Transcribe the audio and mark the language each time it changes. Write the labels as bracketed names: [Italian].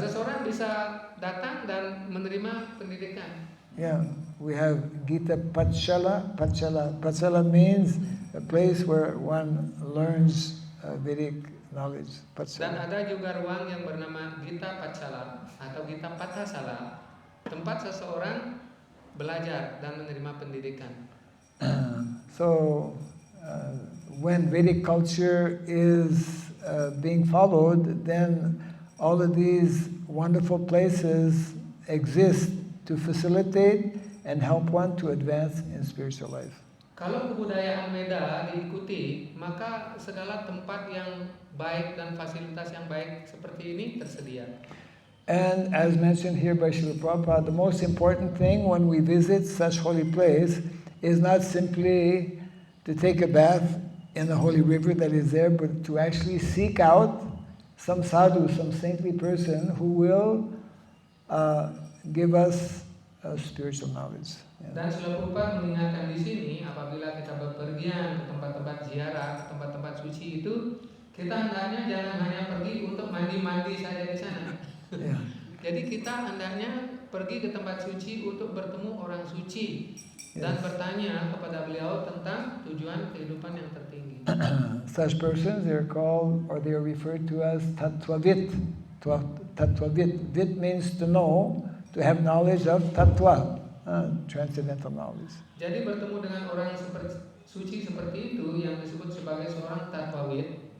[Indonesian] seseorang bisa datang dan menerima pendidikan. [English] Yeah, we have Gita Patshala. Patshala means a place where one learns Vedic knowledge. [Indonesian] Dan ada juga ruang yang bernama Gita Patshala atau Gita Pathasala. tempat seseorang belajar dan menerima pendidikan. [English] So, when Vedic culture is being followed, then all of these wonderful places exist to facilitate and help one to advance in spiritual life. [Indonesian] Kalau kebudayaan Veda diikuti, maka segala tempat yang baik dan fasilitas yang baik seperti ini tersedia. [English] And as mentioned here by Srila Prabhupada, the most important thing when we visit such holy place is not simply to take a bath in the holy river that is there, but to actually seek out some sadhu, some saintly person who will give us spiritual knowledge. [Indonesian] Dan Srila Prabhupada mengingatkan di sini, apabila kita bepergian ke tempat-tempat ziarah, ke tempat-tempat suci itu, kita hendaknya jangan hanya pergi untuk mandi-mandi saja di sana. [English] Yeah. [Indonesian] Jadi kita hendaknya pergi ke tempat suci untuk bertemu orang suci dan [English] Yes. [Indonesian] bertanya kepada beliau tentang tujuan kehidupan yang tertinggi. [English] Such persons, they are called, or they are referred to as tattvavit. Tattvavit. Vit means to know, to have knowledge of tattva, transcendental knowledge. [Indonesian] Jadi bertemu dengan orang suci seperti itu yang disebut sebagai seorang tattvavit.